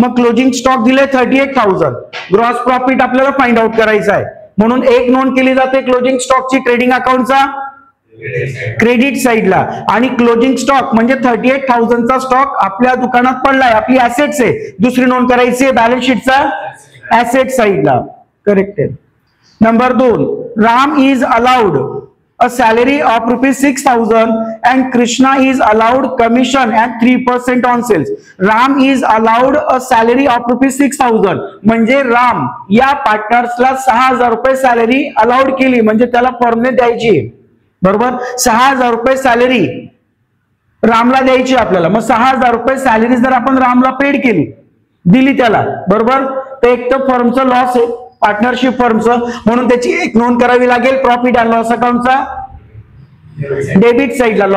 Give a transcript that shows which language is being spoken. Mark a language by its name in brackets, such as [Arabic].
[Marathi] मग closing stock दिले 38,000. Gross profit आपल्याला फाइंड आउट करायचा आहे म्हणून एक नोंद केली जाते क्लोजिंग स्टॉकची ट्रेडिंग अकाउंटचा क्रेडिट साइडला. आणि क्लोजिंग स्टॉक म्हणजे 38,000 चा स्टॉक आपल्या दुकानात पडलाय, आपली ऍसेट्स आहे, दुसरी नोंद करायची आहे बॅलन्स शीटचा ऍसेट साइडला, करेक्ट आहे. [English] Number 2, Ram is allowed a salary of ₹6,000 and Krishna is allowed commission at 3% on sales. Ram is allowed a salary of ₹6,000 [Marathi] म्हणजे राम या पार्टनर्सला 6,000 रुपये सॅलरी अलाउड केली, म्हणजे त्याला फॉर्मने द्यायची, बरोबर. 6,000 रुपये सॅलरी रामला द्यायची आपल्याला. मग 6,000 रुपये सॅलरी जर आपण रामला पेड केली, दिली त्याला, बरोबर, तर एक तर फर्मचं लॉस आहे, पार्टनरशिप फर्मचं, म्हणून त्याची एक नोंद करावी लागेल प्रॉफिट अँड लॉस अकाउंटचा डेबिट साइडला.